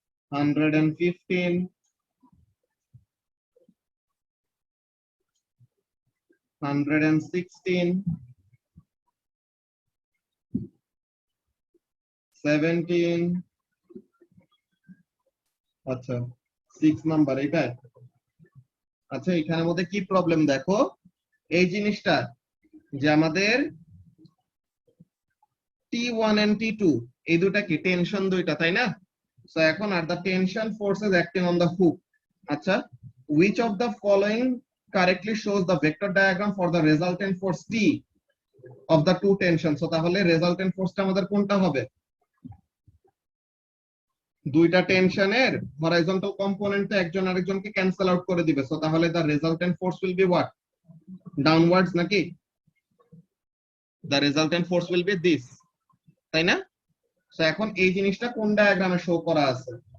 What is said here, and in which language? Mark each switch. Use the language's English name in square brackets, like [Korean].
[Bangla] 115, 116, 17, আচ্ছা 6 নাম্বার এটা। আচ্ছা, এখানের মধ্যে কি প্রবলেম দেখো, এই জিনিসটা যে আমাদের T1 and T2 এই দুটা কি টেনশন দুইটা, তাই না? [English] So [Bangla] এখন আর [English] the tension forces acting on the hook। আচ্ছা, which of the following correctly shows the vector diagram for the resultant force T of the two tensions? [Bangla] So তাহলে resultant forceটা আমাদের কোনটা হবে? দুইটা টেনশনের হরাইজন্টাল কম্পোনেন্টে একজন আরেকজনকে ক্যান্সেল আউট করে দিবে। সো তাহলে [English] the resultant force will be what? Downwards [Bangla] নাকি? [English] The resultant force will be this, [Bangla] তাই না? সো এখন এই জিনিসটা কোন ডায়াগ্রামে শো করা আছে?